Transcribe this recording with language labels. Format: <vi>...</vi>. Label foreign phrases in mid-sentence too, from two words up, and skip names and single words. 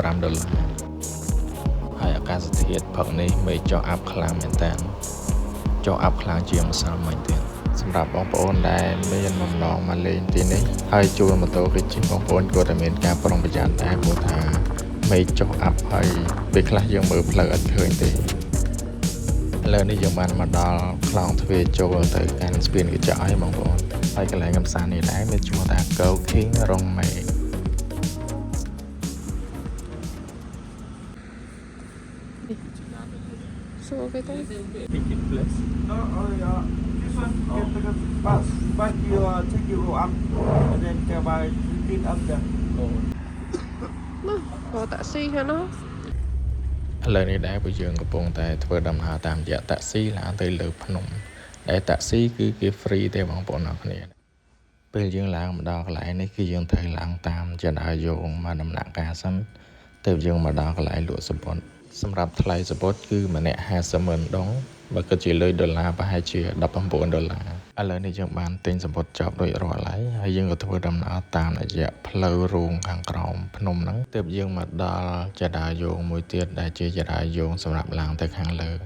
<km>$5 ហើយអាកាសធាតុផឹកនេះមេឃចុះអាប់ខ្លាំងមែនតើចុះអាប់ខ្លាំងជាងម្សិលមិញទៀតសម្រាប់បងប្អូនដែលមានបំណងមកលេងទីនេះហើយជួលម៉ូតូគេជិះបងប្អូនគាត់តែមានការប្រុងប្រយ័ត្នដែរព្រោះថាមេឃចុះអាប់ហើយពេលខ្លះយើងមើលផ្លូវអត់ឃើញទេឥឡូវនេះយើងបានមកដល់ខ្លងទ្វារចូលទៅកាន់ស្ពានកញ្ចក់ហើយបងប្អូនហើយកន្លែងកម្សាន្តនេះដែរមានឈ្មោះថា Go King Rong Mei</km> <en>So okay then. Picnic place This one get the bus, but you take you up and then go by clean up there.</en> <vi>Nó, gọi taxi hả nó?</vi> <km>ឥឡូវនេះដែរពួកយើងកំពុងតែធ្វើដំណើរតាមរយៈតាក់ស៊ីឡើងទៅលើភ្នំដែលតាក់ស៊ីគឺគេ free ទេបងប្អូនអរ គ្នាពេលយើងឡើងមកដល់កន្លែងនេះគឺយើងត្រូវឡើងតាមចរាយងមកដំណាក់កាលសិនទើបយើងមកដល់កន្លែងលក់សំបុត្រសម្រាប់ថ្លៃសំបុត្រគឺម្នាក់$50,000 ដុងបើគិតជាលុយដុល្លារប្រហែលជា$19ឥឡូវនេះយើងបានទិញសំបុត្រចប់រួចរាល់ហើយយើងក៏ធ្វើដំណើរតាមរយៈផ្លូវរូងខាងក្រោមភ្នំហ្នឹងទើបយើងមកដល់ចរាយងមួយទៀតដែលជាចរាយងសម្រាប់ឡើងទៅខាងលើ</km>